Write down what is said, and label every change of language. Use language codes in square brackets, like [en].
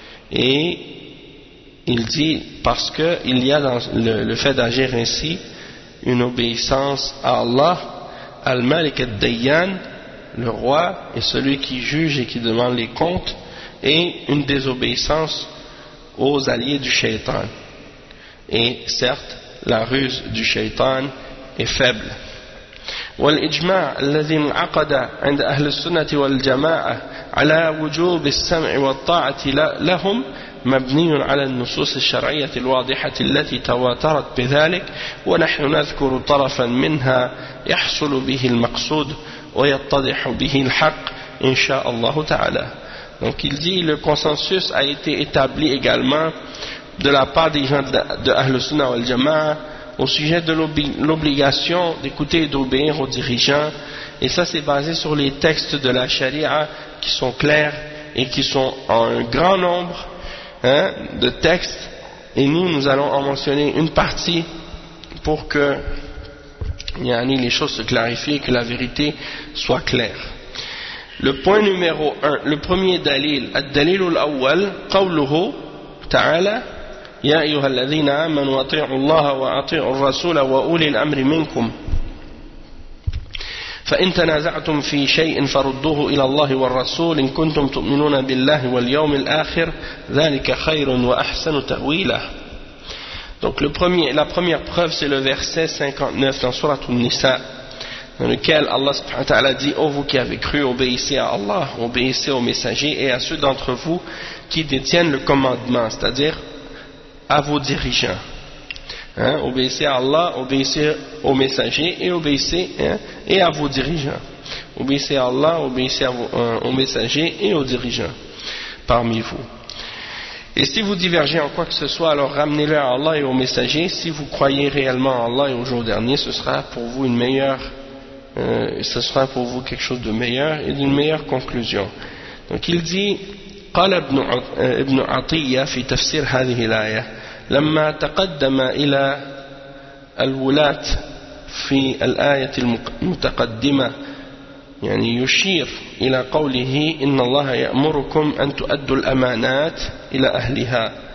[fr] Et il dit parce que il y a dans le fait d'agir ainsi une obéissance à Allah, al-Malik al-Dayyan, le roi et celui qui juge et qui demande les comptes, et une désobéissance aux alliés du shaitan. Et certes, la ruse du shaitan est faible. [ar] والإجماع الذي انعقد عند أهل السنة والجماعة على وجوب السمع والطاعة لهم مبني على النصوص الشرعية الواضحة التي تواترت بذلك ونحن نذكر طرفا منها يحصل به المقصود ويتضح به الحق إن شاء الله تعالى. [fr] Donc il dit, le consensus a été établi également de la part des gens de Ahl al-Sunnah wal-Jama'a au sujet de l'obligation d'écouter et d'obéir aux dirigeants, et ça c'est basé sur les textes de la charia qui sont clairs et qui sont en un grand nombre de textes, et nous allons en mentionner une partie pour que yani, les choses se clarifient et que la vérité soit claire. Le point numéro 1, le premier dalil, [ar] الدليل الأول قوله تعالى يا أيها الذين آمنوا أطيعوا الله وأطيعوا الرسول وأولي الأمر منكم فإن تنازعتم في شيء فردوه إلى الله والرسول إن كنتم تؤمنون بالله واليوم الآخر ذلك خير وأحسن تأويلا. [fr] Donc le premier, la première preuve, c'est le verset 59 dans sourate An-Nisa, dans lequel Allah subhanahu wa ta'ala dit: oh, vous qui avez cru, obéissez à Allah, obéissez aux messagers et à ceux d'entre vous qui détiennent le commandement, c'est-à-dire à vos dirigeants. Obéissez à Allah, obéissez aux messagers et obéissez et à vos dirigeants. Obéissez à Allah, obéissez à vos, aux messagers et aux dirigeants parmi vous. Et si vous divergez en quoi que ce soit, alors ramenez-le à Allah et aux messagers. Si vous croyez réellement à Allah et au jour dernier, ce sera pour vous une meilleure, ce sera pour vous quelque chose de meilleur et d'une meilleure conclusion. Donc il dit: [ar] قال ابن عطية في تفسير هذه الآية: لما تقدم إلى الولاة في الآية المتقدمة يعني يشير إلى قوله إن الله يأمركم أن تؤدوا الأمانات إلى أهلها